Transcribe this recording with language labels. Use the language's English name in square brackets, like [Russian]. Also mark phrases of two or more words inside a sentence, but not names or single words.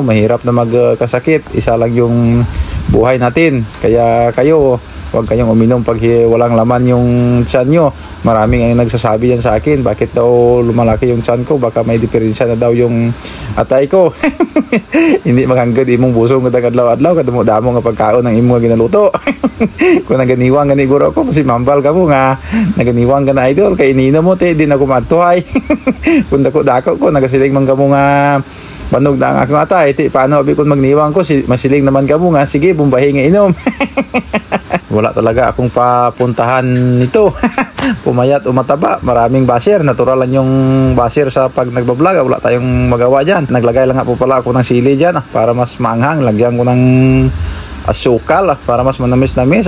[Filipino] Mahirap na magkasakit. Isa lang yung buhay natin. Kaya kayo, huwag kayong uminom pag walang laman yung tiyan nyo. Maraming ang nagsasabi yan sa akin, bakit daw lumalaki yung tiyan ko? Baka may diferensya na daw yung atay ko. [Hiligaynon] Hindi maghangad imong busong kadagad-adlaw kadamo-damo nga pagkaon ng imong ginaluto. Kung naganiwang ganiguro ako, kasi mambal ka mo nga naganiwang ka na idol, kay inino mo te, di na kumatuhay. Kung dako ko, nagasiling man ka mo nga banog na ang akong atay, paano abi kung magniwang ko, masiling naman ka mo nga, sige, bumbahi nga inom. [Filipino] Wala talaga akong papuntahan nito. Pumayat o mataba, maraming basher. Natural lang yung basher sa pag nagbablog. Wala tayong magawa dyan. Naglagay lang nga po pala ako ng sili dyan para mas maanghang. Lagyan ko ng asukal para mas manamis-namis.